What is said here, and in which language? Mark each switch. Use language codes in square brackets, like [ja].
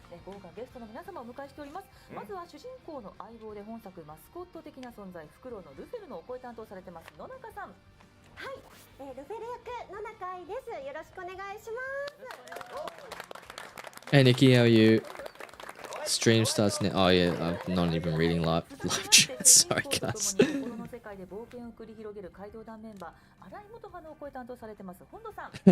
[ja] をお迎えしております。まずは主人公の相棒で本作マスコット的な存在、フクロウのルフェルのお声担当されてます野中さん。はい、ルフェル役野中愛です。よろしくお願いします。 [en] Hey Nikki, how are you? Stream starts now. Oh yeah, I'm not even reading live chat. Sorry guys. [ja] 心の世界で冒険を繰り広げる怪盗団メンバー新井元葉のお声担当されてます本土さん。